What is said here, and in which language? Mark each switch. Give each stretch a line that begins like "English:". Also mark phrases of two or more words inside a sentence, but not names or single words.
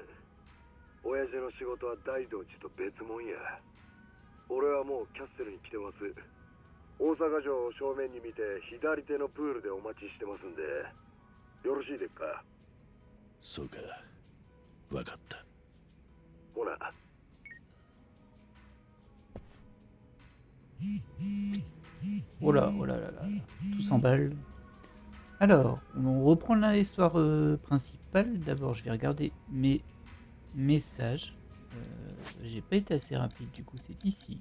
Japanese: 親父の仕事は大道寺と別物や。俺はもうキャッスルに来てます。大阪城を正面に見て左手のプールでお待ちしてますんで、よろしいですか？そうか、わかった。ほな。
French: Oh là, oh là là là, tout s'emballe. Alors, on reprend l'histoire principale. D'abord, je vais regarder mes messages. J'ai pas été assez rapide, du coup, c'est ici.